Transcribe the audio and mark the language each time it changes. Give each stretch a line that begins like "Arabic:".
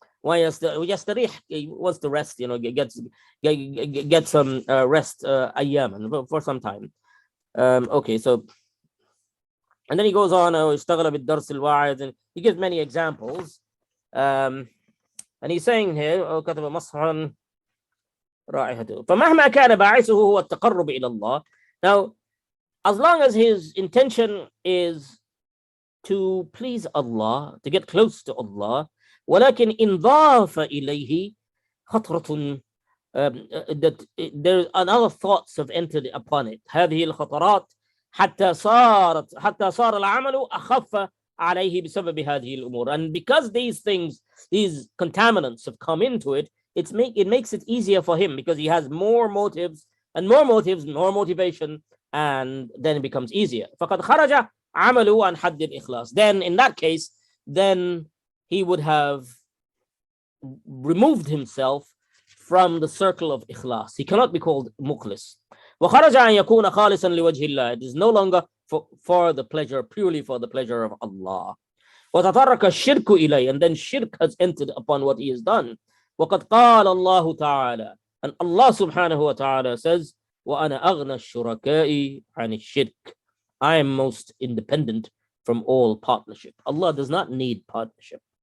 Arabic: ويستريح,
English: he wants to rest, get some rest
Arabic: أياما,
English: for some time. Okay, so, and then he goes on,
Arabic: اشتغل بالدرس الواعظ,
English: and he gives many examples. And he's saying here,
Arabic: كتب مصحا رائحته فمهما كان باعثه هو التقرب إلى الله.
English: Now, as long as his intention is to please Allah, to get close to Allah,
Arabic: ولكن انضاف إليه خطرة,
English: that there another thoughts have entered upon it.
Arabic: هذه الخطرات حتى صار العمل أخف عليه بسبب هذه الأمور.
English: And because these things, these contaminants have come into it, it makes it easier for him, because he has more motives, more motivation, and then it becomes easier.
Arabic: فقد خرج عمله عن حد الإخلاص.
English: Then in that case, then he would have removed himself from the circle of ikhlas. He cannot be called mukhlis.
Arabic: وخرج أن يكون خالصا لوجه الله.
English: It is no longer for the pleasure, purely for the pleasure of Allah.
Arabic: وتطرق الشرك إليه,
English: and then shirk has entered upon what he has done.
Arabic: وقد قال الله تعالى,
English: and Allah subhanahu wa ta'ala says,
Arabic: وأنا أغنى الشركاء عن الشرك.
English: I am most independent from all partnership. Allah does not need partnership.